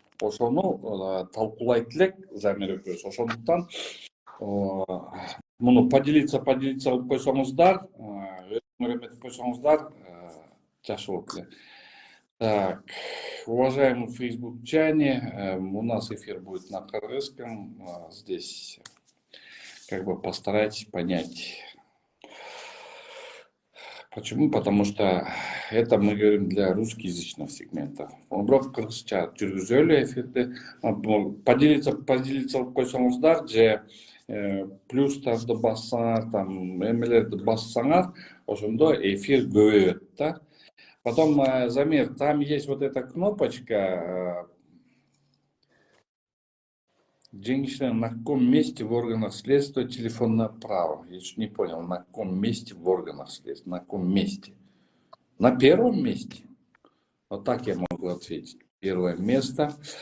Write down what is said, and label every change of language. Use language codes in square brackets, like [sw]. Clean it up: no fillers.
[ky] Ошону талкуулайт элек Замир экөөбүз. Ошондуктан муну поделиться кылып койсоңуздар, өзүңөр эметип койсоңуздар, жакшы болот эле. [ru] Так, уважаемые фейсбукчане, у нас эфир будет на кыргызском. Здесь как бы постарайтесь понять. Почему? Потому что это мы говорим для русскоязычных сегментов. [ky] Бирок кыргызча жүргүзөлү эфирди. Поделиться кылып койсоңуздар же плюстарды бассаңар, там эмелерди бассаңар, ошондо эфир көбөйөт да. [ru] Потом, Замир, там есть вот эта кнопочка. Женщина, на каком месте в органах следствия телефонное право? Я чуть не понял, на каком месте в органах следствия? На каком месте? На первом месте? Вот так я могу ответить. Первое место.